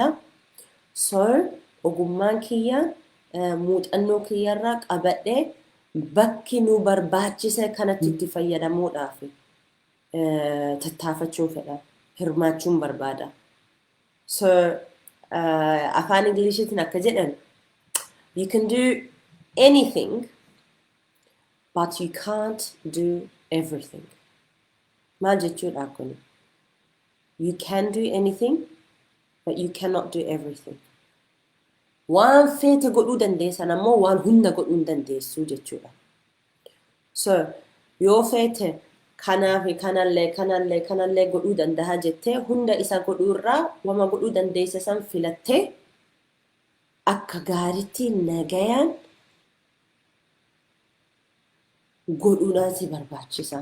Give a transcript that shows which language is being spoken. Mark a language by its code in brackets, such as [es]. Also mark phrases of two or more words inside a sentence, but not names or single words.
[om] So ogummaan kiyya muuxannoo kiyyarraa qabadhee bakki nu barbaachise kanatti itti fayyadamuudhaaf tattaafachuun fedha hirmaachuun barbaada. So afaan Ingiliishiitiin akka jedhan [en] you can do anything but you can't do everything. [om] Maal jechuudha kun? [en] You can do anything but you cannot do everything. [om] Waan feete godhuu dandeessan ammoo waan hunda godhuu hin dandeessu jechuudha. So yoo feete kanaaf kanallee godhuu danda'a jettee hunda isa godhuurraa wama godhuu dandeessa san filattee akka gaariitti nagayaan godhuudhaan si barbaachisa.